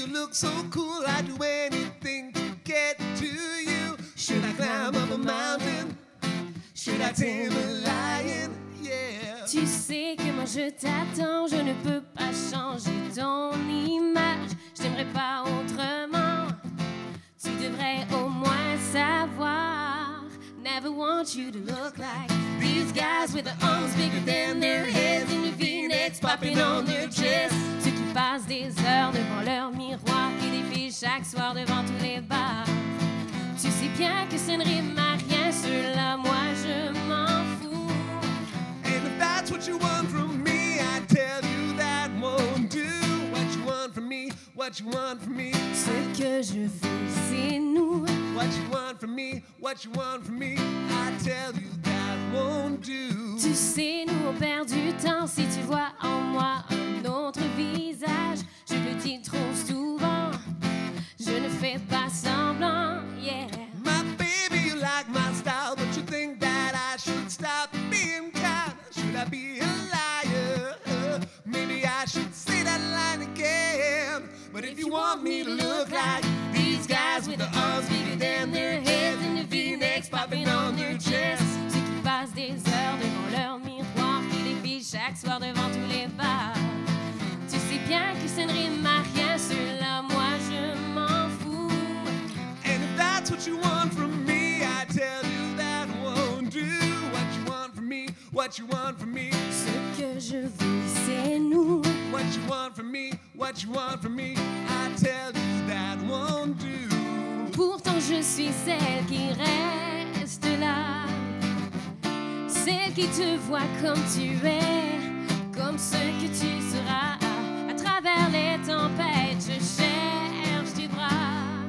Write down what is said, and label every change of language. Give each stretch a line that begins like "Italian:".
English: So cool, I'd do anything to get to you. Should I climb up a mountain? Should I tame a lion? Yeah.
French: Tu sais que moi je t'attends, je ne peux pas changer ton image. Je t'aimerais pas autrement. Tu devrais au moins savoir.
English: Never want you to look like these guys with their arms bigger than their heads in the V-necks popping on their chest.
French: Ceux qui passent des heures devant leur miroir, qui défilent chaque soir devant tous les bars. Tu sais bien que ça ne rime à rien, cela, moi je m'en fous.
English: And if that's what you want from me, I tell you that won't do. What you want from me, what you want from me.
French: Ce que je veux, c'est nous.
English: What you want from me, what you want from me. I tell you that won't do.
French: Tu sais, nous on perd du temps si tu vois en moi un autre visage. Je le dis trop souvent, je ne fais pas semblant, yeah.
English: My baby, you like my style, but you think that I should stop being kind. Should I be a liar? Maybe I should say that line again. But if you want me to look like these guys with the arms bigger than their heads and the V-necks popping on their chests,
French: Ceux qui passent des heures devant leur miroir, qui défilent chaque soir devant tous les bars. Tu sais bien que ça ne rime à rien, cela, moi je m'en fous.
English: and if that's what you want from me, I tell you that won't do. What you want from me, what you want from me.
French: Ce que je veux, c'est nous.
English: What you want from me, what you want from me. I tell you that won't do.
French: Pourtant je suis celle qui reste là, celle qui te voit comme tu es, comme ce que tu seras. À travers les tempêtes, je cherche tes bras.